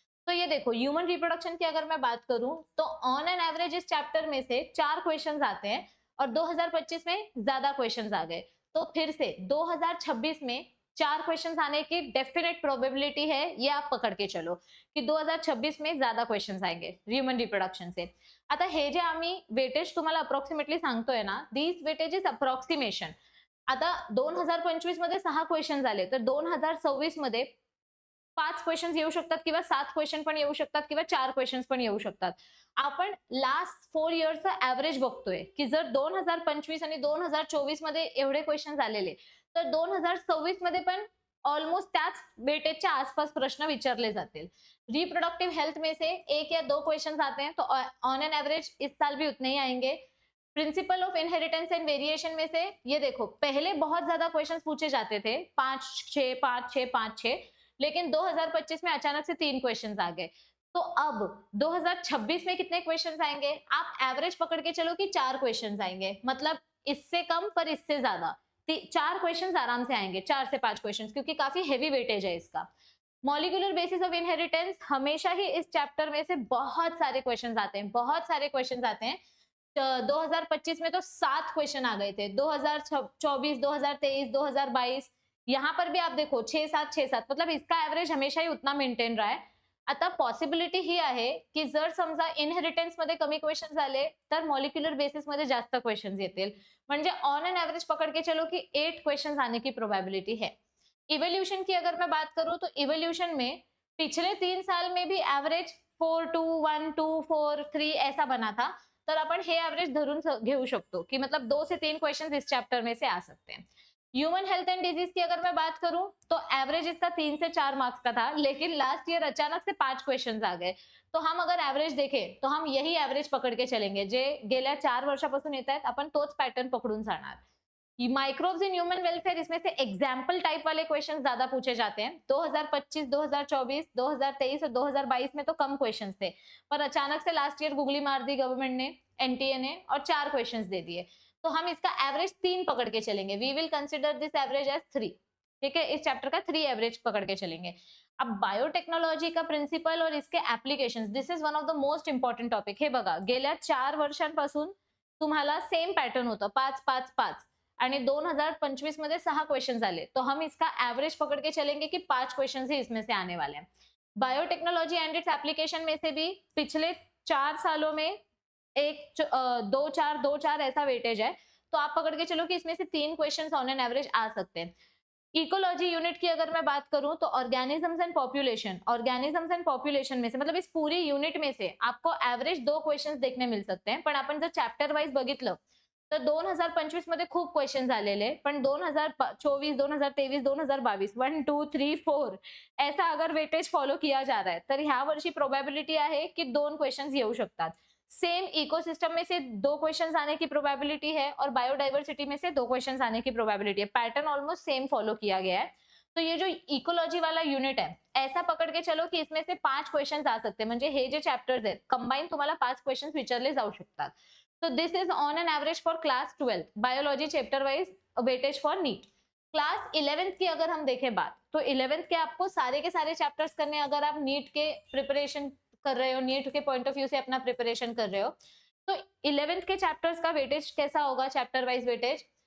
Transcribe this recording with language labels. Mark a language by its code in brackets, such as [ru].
[hi] तो ये देखो ह्यूमन रिप्रोडक्शन की अगर मैं बात करूं तो ऑन एन एवरेज इस चैप्टर में से 4 क्वेश्चंस आते हैं और 2025 में ज्यादा क्वेश्चंस आ गए। तो फिर से 2026 में 4 क्वेश्चंस आने की डेफिनेट प्रोबेबिलिटी है, ये आप पकड़ के चलो कि 2026 में ज्यादा क्वेश्चंस आएंगे ह्यूमन रिप्रोडक्शन से। [mr] आता हे जे आम्ही वेटेज तुम्हाला अप्रॉक्सिमेटली सांगतोय ना, [en] This weightage is approximation. [mr] आता 2025 मध्ये 6 क्वेश्चन आले तर 2026 मध्ये 5 क्वेश्चन येऊ शकतात किंवा 7 क्वेश्चन पण येऊ शकतात किंवा 4 क्वेश्चन पण येऊ शकतात। आपण लास्ट 4 इयर्सचं एव्हरेज बघतोय की जर 2025 आणि 2024 मध्ये एवढे क्वेश्चन आलेले तर 2026 मध्ये पण ऑलमोस्ट त्याच वेटेजच्या आसपास प्रश्न विचारले जातील। [hi] रिप्रोडक्टिव हेल्थ में से 1 या 2 क्वेश्चन आते हैं तो ऑन एन एवरेज इस साल भी उतने ही आएंगे। Principle of inheritance and variation में से ये देखो पहले बहुत ज्यादा क्वेश्चन पूछे जाते थे, 5-6 5-6 5-6, लेकिन 2025 में अचानक से 3 क्वेश्चंस आ गए। तो अब 2026 में कितने क्वेश्चंस आएंगे, आप एवरेज पकड़ के चलो कि 4 क्वेश्चंस आएंगे, मतलब इससे कम पर इससे ज्यादा 4 क्वेश्चंस आराम से आएंगे, 4 से 5 क्वेश्चंस, क्योंकि काफी हेवी वेटेज है इसका। मॉलिक्यूलर बेसिस ऑफ इनहेरिटेंस, हमेशा ही इस चैप्टर में से बहुत सारे क्वेश्चंस आते हैं, बहुत सारे क्वेश्चंस आते हैं। 2025 में तो 7 क्वेश्चन आ गए थे, 2024, 2023, 2022, यहाँ पर भी आप देखो 6-7 6-7, मतलब इसका एव्हरेज हमेशा ही उतना मेंटेन रहा है. [mr] आता पॉसिबिलिटी ही आहे की जर समजा इनहेरिटन्स मध्ये कमी क्वेश्चन आले तर मॉलिक्युलर बेसिस मध्ये जास्त क्वेश्चन येतील. [hi] म्हणजे ऑन एन एवरेज पकड़ के चलो कि 8 क्वेश्चन आने की प्रोबेबिलिटी है. इवोल्यूशन की अगर मैं बात करूं तो इवोल्यूशन में पिछले 3 साल में भी एवरेज 4-2, 1-2, 4-3 ऐसा बना था. [mr] तर आपण हे एवरेज धरून घेऊ शकतो की [hi] मतलब 2 से 3 क्वेश्चन इस चैप्टर में से आ सकते हैं. ह्यूमन हेल्थ एंड डिजीज की अगर मैं बात करूं तो एवरेज इसका 3 से 4 मार्क्स का था, लेकिन लास्ट ईयर अचानक से 5 क्वेश्चंस आ गए. तो हम अगर एवरेज देखें तो हम यही एवरेज पकड़ के चलेंगे, [mr] जे गेल्या 4 वर्षापासून येत आहेत आपण तोच पॅटर्न पकडून जाणार. [hi] माइक्रोब्स इन ह्यूमन वेलफेयर, इसमें से एग्जाम्पल टाइप वाले क्वेश्चन ज्यादा पूछे जाते हैं. 2025, 2024, 2023 और 2022 में तो कम क्वेश्चंस थे, पर अचानक से लास्ट ईयर गुगली मार दी गवर्नमेंट ने, एनटीए ने, और 4 क्वेश्चंस दे दिए. तो हम इसका एवरेज 3 पकड़ के चलेंगे. [en] We will consider this average age 3. [hi] ठीक है, इस चैप्टर का 3 एवरेज पकड़ के चलेंगे. अब बायोटेक्नोलॉजी का प्रिन्सिपल और इसके applications, [en] This is one of the most important topic. [mr] हे बघा, गेल्या 4 वर्षांपासून तुम्हाला सेम पॅटर्न होतं, 5-5-5, आणि 2025 मध्ये 6 क्वेश्चन आले. [hi] तो हम इसका एवरेज पकड़ के चलेंगे कि 5 क्वेश्चन ही इसमें से आने वाले हैं. बायोटेक्नोलॉजी एंड इट्स एप्लीकेशन में से भी पिछले 4 सालों में 2-4 ऐसा वेटेज है. तो आप पकड़ के चलो कि इसमें से 3 क्वेश्चन ऑन एन एवरेज आ सकते हैं. इकोलॉजी यूनिट की अगर मैं बात करूं तो ऑर्गेनिजम्स एंड पॉपुलेशन में से, मतलब इस पूरी यूनिट में से आपको एवरेज 2 क्वेश्चन देखने मिल सकते हैं. [mr] पण आपण जर चॅप्टर वाइज बघितलं तर 2025 मध्ये खूप क्वेश्चन आलेले, पण 2024, 2023, 2022 1, 2, 3, 4 [hi] ऐसा अगर वेटेज फॉलो किया जा रहा है [mr] तर ह्या वर्षी प्रोबेबिलिटी आहे की 2 क्वेश्चन येऊ शकतात. [hi] सेम इकोसिस्टम में से 2 क्वेश्चंस आने की प्रोबेबिलिटी है और बायोडाइवर्सिटी में से 2 क्वेश्चंस आने की प्रोबेबिलिटी है. पैटर्न ऑलमोस्ट सेम फॉलो किया गया है. तो ये जो इकोलॉजी वाला यूनिट है, ऐसा पकड़ के चलो कि इसमें से 5 क्वेश्चंस आ सकते हैं. [mr] म्हणजे हे जे चॅप्टर्स आहेत कंबाईन तुम्हाला 5 क्वेश्चंस विचारले जाऊ शकतात. [en] तो this is on an average for class 12 biology chapter wise weightage for NEET. [hi] Class 11th की अगर हम देखें बात, तो 11th के आपको सारे के सारे चैप्टर्स करने, अगर आप नीट के प्रिपरेशन कर रहे हो, नीट के पॉइंट ऑफ व्यू से अपना प्रिपरेशन कर रहे हो, तो 11th के चैप्टर्स का वेटेज कैसा होगा, चैप्टर वाइज वेटेज.